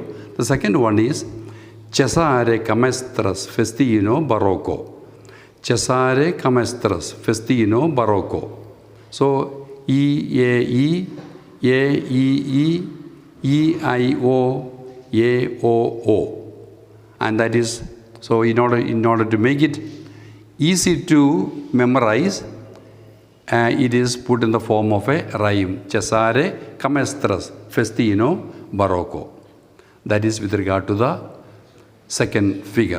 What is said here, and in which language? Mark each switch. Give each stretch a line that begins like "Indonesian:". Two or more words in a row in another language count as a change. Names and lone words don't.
English: The second one is Cesare Camestras, Festino, Barocco. Cesare Camestras, Festino, Barocco. So, E-A-E, A-E-E, E-I-O, A-O-O. And that is, so in order to make it easy to memorize, it is put in the form of a rhyme. Cesare Camestras, Festino, Barocco. That is with regard to the second figure.